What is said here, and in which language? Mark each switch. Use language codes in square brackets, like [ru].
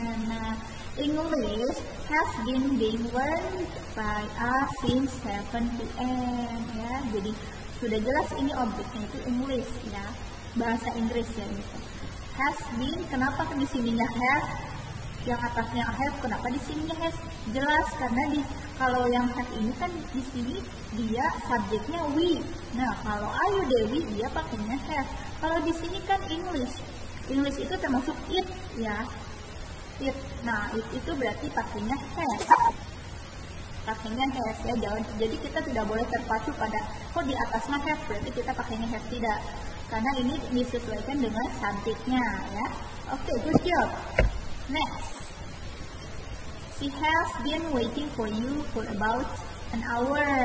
[en] Nah, English has been being learned by us since 7 p.m. [id] ya. Jadi sudah jelas ini objeknya itu English ya. Bahasa Inggris ya gitu. Has been, kenapa di sininya have? Yang atasnya have, kenapa di sininya has? Jelas karena kalau yang have ini kan di sini dia subjeknya we. Nah, kalau Ayu Dewi dia pakainya have. Kalau di sini kan English. English itu termasuk it ya. It. Nah, it itu berarti pakainya has. Pakainya has ya. Jadi kita tidak boleh terpacu pada kok di atasnya have berarti kita pakainya have, tidak. Karena ini disesuaikan dengan subjeknya ya. [en] Oke, good job. Next. She has been waiting for you for about an hour.